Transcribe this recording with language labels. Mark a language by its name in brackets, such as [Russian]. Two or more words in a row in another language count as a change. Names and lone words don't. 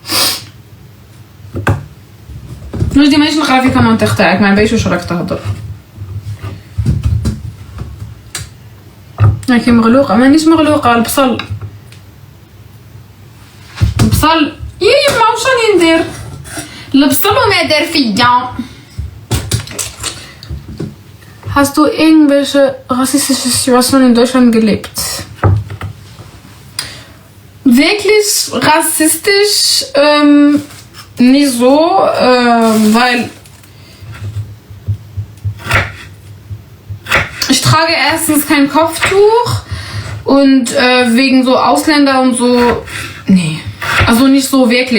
[Arabic] وجدي مانيش نقرا في كومونتير تاعك ما عباليش واش راك تهضر. راكي مغلوقة. مانيش مغلوقة. البصل يا يما واش راني ندير؟ البصل وما دار فيا. [German] Hast du irgendwelche rassistische Situationen in Deutschland gelebt? Wirklich rassistisch nicht so, weil ich trage erstens kein Kopftuch und wegen so Ausländer und so, nee, also nicht so wirklich.